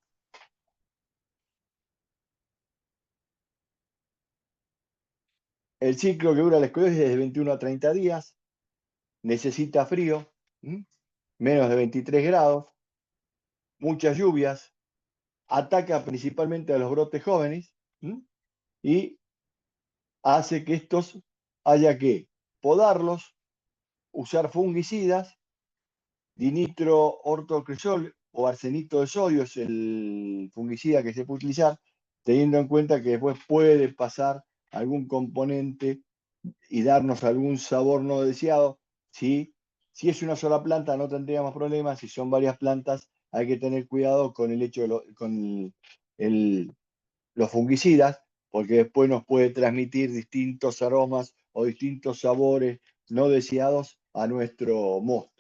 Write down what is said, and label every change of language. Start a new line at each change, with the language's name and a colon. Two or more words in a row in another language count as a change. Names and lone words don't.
Spanish: El ciclo que dura la escoliosis es de 21 a 30 días, necesita frío, menos de 23 grados, muchas lluvias, ataca principalmente a los brotes jóvenes y hace que estos haya que podarlos, usar fungicidas, dinitro-ortocresol o arsenito de sodio es el fungicida que se puede utilizar, teniendo en cuenta que después puede pasar algún componente y darnos algún sabor no deseado. Si es una sola planta no tendríamos problemas, si son varias plantas hay que tener cuidado con el hecho con los fungicidas, porque después nos puede transmitir distintos aromas o distintos sabores no deseados a nuestro mosto.